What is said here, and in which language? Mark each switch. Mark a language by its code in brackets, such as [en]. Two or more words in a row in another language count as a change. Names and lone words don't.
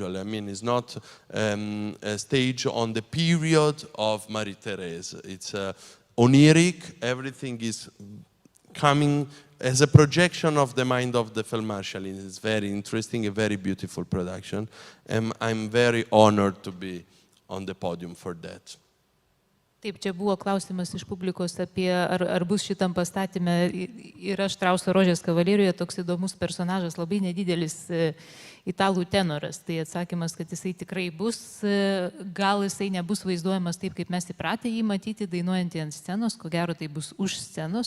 [en] I mean, it's not a stage on the period of Marie-Thérèse. It's oniric, everything is coming as a projection of the mind of the Marschallin. It's very interesting, a very beautiful production, and I'm very honored to be on the podium for that. [lt] Taip, čia buvo klausimas iš publikos apie, ar bus šitam pastatyme. Yra Štrauso Rožės Kavalieriuje toks įdomus personažas, labai nedidelis italų tenoras. Tai atsakymas, kad jisai tikrai bus, gal jisai nebus vaizduojamas taip, kaip mes įpratę jį matyti, dainuojantį ant scenos, ko gero tai bus už scenos.